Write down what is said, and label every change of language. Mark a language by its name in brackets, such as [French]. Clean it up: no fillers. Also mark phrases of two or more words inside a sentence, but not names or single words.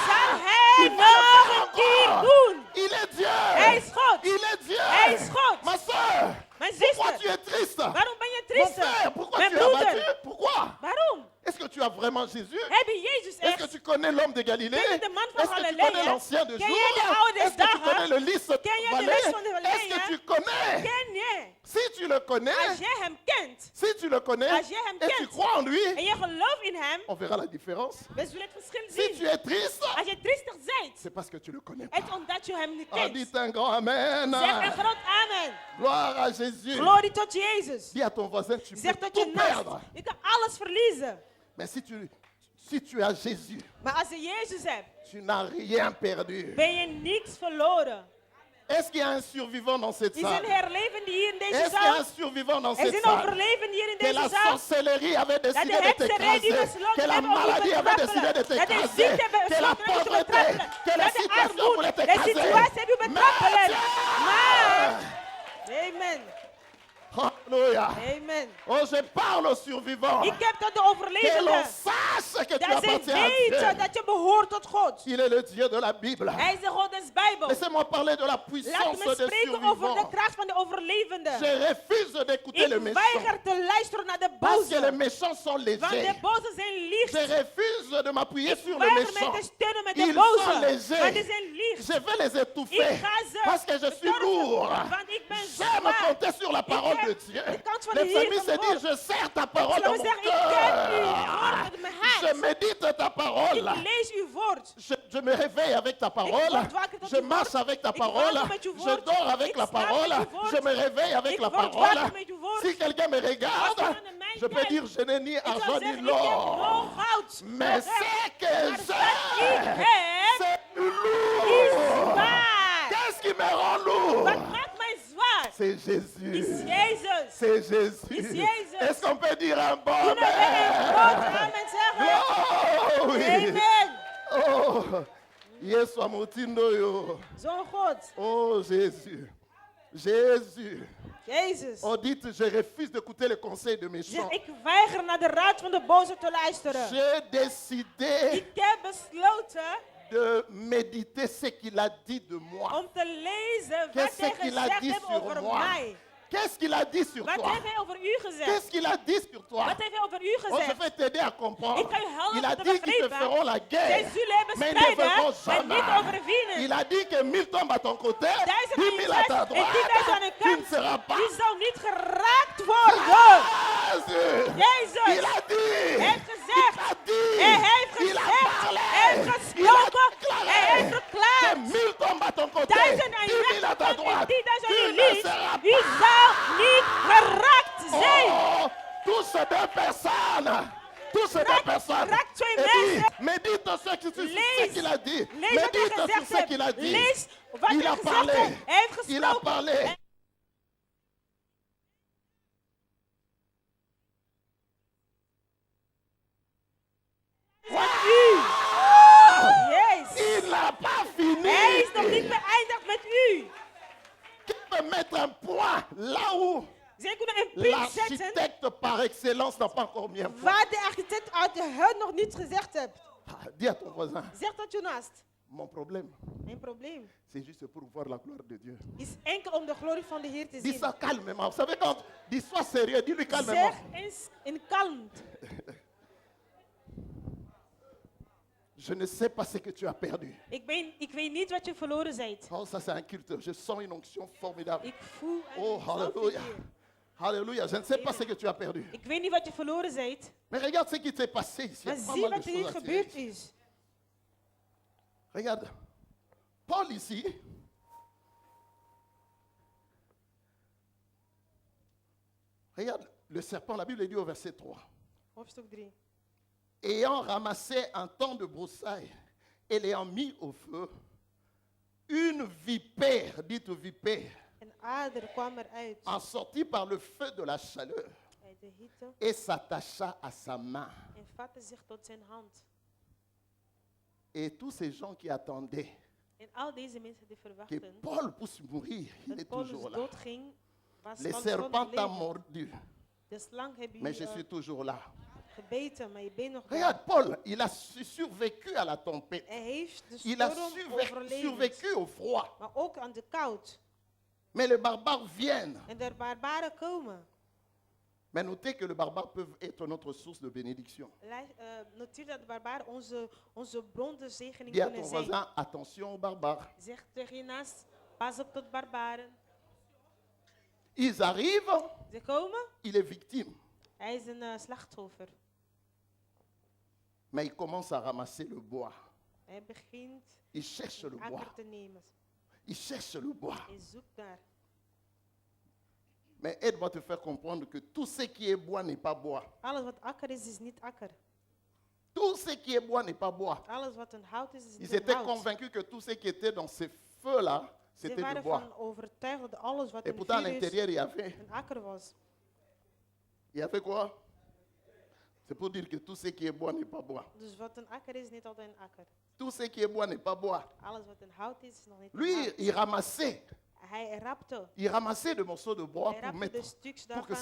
[Dutch] zal hij [French] Il va le [Dutch] nog [French] faire [Dutch] een keer [French] encore. [Dutch] doen. [French] Il est Dieu. [Dutch] Hij is God. [French] Il est Dieu. [Dutch] Hij is God. [French] Ma soeur, [Dutch] Mijn [French] pourquoi tu [Dutch] zuster, [French] es triste? [Dutch] waarom ben je [French] Mon [Dutch] triestig? [French] frère, pourquoi [Dutch] Mijn [French] tu es abattu? [Dutch] broeder, [French] Pourquoi? [Dutch] waarom? [French] Est-ce que tu as vraiment Jésus? [Dutch] Heb je Jezus [French] Est-ce que [Dutch] echt? [French] tu connais l'homme de Galilée? [Dutch] Ken je de man van [French] Est-ce que tu [Dutch] Galilea? [French] connais l'ancien de [Dutch] Ken [French] jour? [Dutch] je de oude [French] Est-ce que tu [Dutch] dagen? [French] connais le lys [Dutch] Ken je de [French] Valais? [Dutch] les van de Galilea? [French] Est-ce que tu connais? [Dutch] Ken je? [French] Si tu le connais, [Dutch] Als jij hem kent [French] si tu le connais [Dutch] Als jij hem [French] et tu [Dutch] kent. [French] crois en lui, [Dutch] en je gelooft in hem, [French] on verra la différence. [Dutch] we zullen het verschil [French] Si tu [Dutch] zien. [French] es triste, [Dutch] Als je triestig bent, [French] c'est parce que tu le connais [Dutch] het [French] pas. [Dutch] omdat je hem niet [French] Ah, [Dutch] kent. [French] dites un grand amen. [Dutch] Zeg een groot amen. [French] Gloire à Jésus. [Dutch] Glorie tot Jezus. [French] Dis à ton voisin, tu [Dutch] Zeg [French] peux [Dutch] tot je [French] tout [Dutch] naast, [French] perdre. [Dutch] je kan alles verliezen. [French] Mais si tu as Jésus, [Dutch] Maar als je Jezus hebt, [French] tu n'as rien perdu. [Dutch] ben je niks verloren. [French] Est-ce qu'il y a un survivant dans cette [Dutch] Is er een [French] salle? [Dutch] herlevende hier in deze [French] Est-ce qu'il y a [Dutch] zaal? [French] un survivant dans [Dutch] Er is [French] cette [Dutch] een [French] salle? [Dutch] overlevende hier in [French] Que la [Dutch] deze zaal. [French] sorcellerie avait [Dutch] Dat [French] décidé de [Dutch] de hekserij die [French] t'écraser. [Dutch] besloten [French] Que la [Dutch] hebben om je [French] maladie [Dutch] te [French] avait [Dutch] trappelen. [French] décidé de [Dutch] Dat de [French] t'écraser. [Dutch] ziekte [French] Que la [Dutch] besloten heeft om je te [French] pauvreté, [Dutch] trappelen. [French] que la [Dutch] Dat de [French] situation [Dutch] armoede, [French] voulait [Dutch] de [French] t'écraser. [Dutch] situatie heeft u betrappelen. [French] Mais [Dutch] Maar, amen. [French] Alléluia. [Dutch] Amen. [French] Oh, je parle aux survivants. [Dutch] Ik heb tot de [French] Que l'on [Dutch] overlevenden. [French] sache que tu [Dutch] Dat zij [French] appartiens à [Dutch] weten [French] Dieu. [Dutch] dat je behoort tot God. [French] Il est le Dieu de la Bible. [Dutch] Hij is de God des Bijbels. [French] Laissez-moi parler de la [Dutch] Laat [French] puissance [Dutch] me [French] des [Dutch] spreken over de [French] survivants. [Dutch] kracht van de overlevenden. [French] Je refuse d'écouter les [Dutch] Ik [French] méchants. [Dutch] weiger te luisteren naar de [French] Parce que les [Dutch] bozen. [French] méchants sont [Dutch] Want de [French] légers. [Dutch] bozen zijn [French] Je [Dutch] licht. [French] refuse de m'appuyer [Dutch] Ik [French] sur les [Dutch] weiger mij [French] méchants. [Dutch] te steunen met de [French] Ils sont [Dutch] bozen. Want [French] légers. [Dutch] die zijn licht. [French] Je vais les étouffer. [Dutch] Ik ga ze [French] Parce que je suis [Dutch] bedorven, [French] lourd. [Dutch] want ik ben [French] J'aime [Dutch] zwaar. [French] compter sur la parole [Dutch] heb [French] de Dieu. [Dutch] de kant van de [French] Les [Dutch] Heer [French] familles se [Dutch] gehoord. [French] disent, je sers ta parole dans [Dutch] Zullen we [French] mon [Dutch] zeggen, ik ken uw [French] cœur. [Dutch] woord met mijn hart. [French] Je médite ta parole. [Dutch] Ik lees uw woord. [French] Je me réveille avec ta parole. [Dutch] word wakker tot [French] Je [Dutch] uw [French] marche [Dutch] woord. [French] avec ta [Dutch] Ik [French] parole. [Dutch] wandel met uw [French] Je [Dutch] woord. [French] dors avec [Dutch] Ik [French] la [Dutch] slaap [French] parole. [Dutch] met uw woord. [French] Je me réveille avec [Dutch] Ik [French] la [Dutch] word [French] parole. [Dutch] wakker met uw woord. [French] Si quelqu'un me regarde, [Dutch] Als iemand naar mij [French] je peux [Dutch] kijkt, [French] dire, je n'ai ni [Dutch] Ik zou [French] argent [Dutch] zeggen, [French] ni [Dutch] ik heb [French] l'or. [Dutch] no goud. [French] Mais [Dutch] no [French] ce [Dutch] geld. [French] que [Dutch] Maar wat ik [French] j'ai, [Dutch] heb, [French] c'est [Dutch] is [French] lourd. [Dutch] zwaar. [French] Qu'est-ce qui me rend lourd? [Dutch] Wat maakt mij zwaar? [French] C'est [Dutch] Is [French] Jésus. [Dutch] Jezus. [French] C'est Jésus. [Dutch] Is Jezus. [French] Est-ce qu'on peut dire un bon [Dutch] Kunnen wij een groot [French] amen? [Dutch] amen zeggen? [French] Oh, oui. [Dutch] Amen. [Lingala] Oh, Yesu amutindo yo. [Dutch] Zo'n God. [French] Oh, Jésus. Jésus. [Dutch] Jezus. [French] Oh, dites, je refuse d'écouter les conseils de mes [Dutch] Zeg, [French] chants. [Dutch] ik weiger naar de raad van de boze te luisteren. [French] J'ai décidé [Dutch] Ik heb besloten [French] de méditer ce qu'il a dit de moi. [Dutch] om te lezen wat [French] Qu'est-ce [Dutch] hij [French] qu'il a [Dutch] gezegd [French] dit [Dutch] heeft [French] sur [Dutch] over [French] moi? [Dutch] mij. [French] Qu'est-ce qu'il a dit sur [Dutch] Wat [French] toi? [Dutch] heeft hij over u gezegd? [French] Qu'est-ce qu'il a dit sur toi? [Dutch] Wat heeft hij over u [French] Oh, je [Dutch] gezegd? [French] vais t'aider à comprendre. [Dutch] Ik kan je helpen [French] Il a [Dutch] te [French] dit qu'ils te [Dutch] begrijpen. [French] feront la guerre, [Dutch] Zij zullen [French] mais ils ne [Dutch] bestrijden, [French] feront [Dutch] maar niet [French] jamais. [Dutch] overwinnen. [French] Il a dit que 1000 tombent à ton côté, [Dutch] 1000 [French] 10 000 à ta [Dutch] en 10.000 [French] droite, [Dutch] aan de [French] tu ne [Dutch] kant. [French] seras pas. [Dutch] Die zal niet geraakt worden. [French] Jésus! [Dutch] Jezus. [French] Il a dit! [Dutch] Hij heeft gezegd. [French] Il a dit! [Dutch] Hij heeft [French] Il a [Dutch] gezegd. [French] parlé! [Dutch] Hij heeft [French] Il a [Dutch] gesproken. [French] déclaré [Dutch] Hij heeft [French] que [Dutch] verklaard. [French] 1000 tombent à ton côté, [Dutch] 1000 aan [French] 10 [Dutch] je [French] 000 à ta [Dutch] rechterkant en [French] droite. [Dutch] 10.000 aan [French] Tu [Dutch] je [French] ne [Dutch] links. [French] seras [Dutch] U zal niet geraakt zijn. [French] Oh, tous ces deux personnes. Tous ces deux personnes. [Dutch] raak twee [French] Et puis, [Dutch] mensen. [French] médite sur ce qu'il a dit. [Dutch] Lees wat hij [French] Médite sur [Dutch] gezegd [French] ce qu'il a [Dutch] heeft. [French] dit. [Dutch] Lees wat [French] Il [Dutch] hij [French] a [Dutch] gezegd [French] parlé. [Dutch] heeft. Hij heeft [French] Il a [Dutch] gesproken. [French] parlé. [Dutch] Jezus. [French] Il n'a pas fini. [Dutch] Hij is nog niet beëindigd met u. [French] Qui peut mettre un point là où [Dutch] Zij kunnen een punt zetten [French] l'architecte par excellence n'a pas encore mis un point? [Dutch] waar de architect uit de huid nog niet gezegd heeft. [French] Ah, dis à ton voisin, [Dutch] Zeg dat je naast. [French] mon problème, [Dutch] Mijn probleem [French] c'est juste pour voir la gloire de Dieu. [Dutch] is enkel om de glorie van de Heer te [French] Dis [Dutch] zien. [French] ça calmement. Vous savez quand, dis sois sérieux, dis-lui calmement. [Dutch] Zeg eens in kalmte. [French] Je ne sais pas ce que tu as perdu. [Dutch] Ik weet niet wat je verloren bent. [French] Oh, ça c'est un culte. Je sens une onction formidable. [Dutch] Ik voel een [French] Oh, [Dutch] zalving [French] hallelujah. [Dutch] hier. [French] Alléluia. Je ne sais pas ce que tu as perdu. [Dutch] Ik weet niet wat je verloren bent. [French] Mais regarde ce qui s'est passé ici. Il y [Dutch] Maar [French] a pas [Dutch] zie [French] mal de [Dutch] wat er hier [French] choses à [Dutch] gebeurd [French] tirer. [Dutch] is. [French] Regarde. Paul ici. Regarde le serpent. La Bible dit au verset 3. [Dutch] Hoofdstuk 3. [French] Ayant ramassé un temps de broussailles et l'ayant mis au feu, une vipère, dites vipère, [Dutch] Een ader kwam eruit [French] en sortit par le feu de la chaleur [Dutch] uit de hitte [French] et s'attacha à sa main. [Dutch] en vatte zich tot zijn hand. [French] Et tous ces gens qui attendaient [Dutch] En al deze mensen die [French] que [Dutch] verwachten [French] Paul puisse mourir, il [Dutch] dat [French] est [Dutch] Paulus [French] toujours là. [Dutch] doodging, was [French] Les [Dutch] Paulus [French] serpents t'ont [Dutch] leven. [French] mordu, [Dutch] De slang heeft [French] mais je [Dutch] je [French] suis toujours là. [Dutch] gebeten, maar je bent nog [French] Regarde, [Dutch] daar. [French] Paul, il a survécu à la tempête. [Dutch] Hij heeft de [French] Il a [Dutch] storm overleefd, [French] survécu au froid. [Dutch] maar ook aan de koud. [French] Mais les barbares viennent. [Dutch] En de barbaren komen. [French] Mais notez que les barbares peuvent être notre source de bénédiction. [Dutch] Noteer dat de barbaren onze bron de zegening [French] Dis à ton [Dutch] kunnen zijn. [French] voisin, attention aux barbares. [Dutch] Zeg tegen je naast, pas op tot barbaren. [French] Ils arrivent, [Dutch] Ze komen, [French] il est victime. [Dutch] hij is een slachtoffer. [French] Mais il commence à ramasser le bois. [Dutch] Hij begint [French] Il cherche le [Dutch] een [French] bois. [Dutch] akker te nemen. [French] Il cherche le bois. [Dutch] Hij zoekt naar. [French] Mais aide-moi te faire comprendre que tout ce qui est bois n'est pas bois. [Dutch] Alles wat akker is niet akker. [French] Tout ce qui est bois n'est pas bois. [Dutch] Alles wat een hout is [French] Ils [Dutch] niet een [French] étaient [Dutch] hout. [French] convaincus que tout ce qui était dans ces feux-là, [Dutch] Ze [French] c'était du [Dutch] waren [French] bois. [Dutch] van overtuigd dat alles wat [French] Et [Dutch] een [French] pourtant, à [Dutch] vuur is, [French] l'intérieur, [Dutch] een akker was. [French] il y avait quoi? C'est pour dire que tout ce qui est bois n'est pas bois. [Dutch] Dus wat een akker is, niet altijd een akker. [French] Tout ce qui est bois n'est pas bois. [Dutch] Alles wat een hout is nog niet een [French] Lui, [Dutch] hout. [French] il ramassait [Dutch] Hij rapte. [French] Il ramassait des morceaux de bois [Dutch] Hij [French] pour, [Dutch] rapte [French] mettre, [Dutch] de stukjes [French] pour que